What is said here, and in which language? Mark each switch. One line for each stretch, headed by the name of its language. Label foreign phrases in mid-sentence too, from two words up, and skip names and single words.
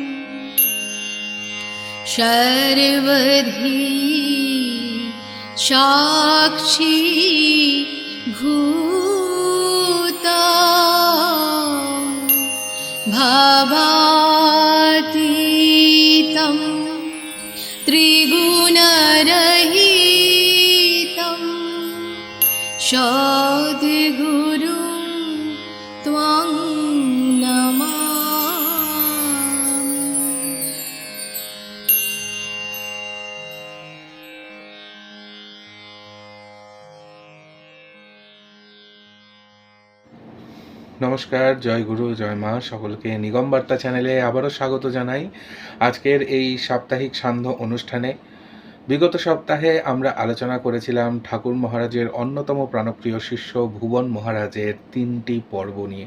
Sanskrit: सर्वधी साक्षी भूता भावातीतं त्रिगुणरहितं सद्गुरुं त्वां नमामि।
Bangla: নমস্কার, জয় গুরু, জয় মা। সকলকে নিগম বার্তা চ্যানেলে আবারও স্বাগত জানাই। আজকের এই সাপ্তাহিক সান্ধ্য অনুষ্ঠানে বিগত সপ্তাহে আমরা আলোচনা করেছিলাম ঠাকুর মহারাজের অন্যতম প্রাণপ্রিয় শিষ্য ভুবন মহারাজের 3টি পর্ব নিয়ে।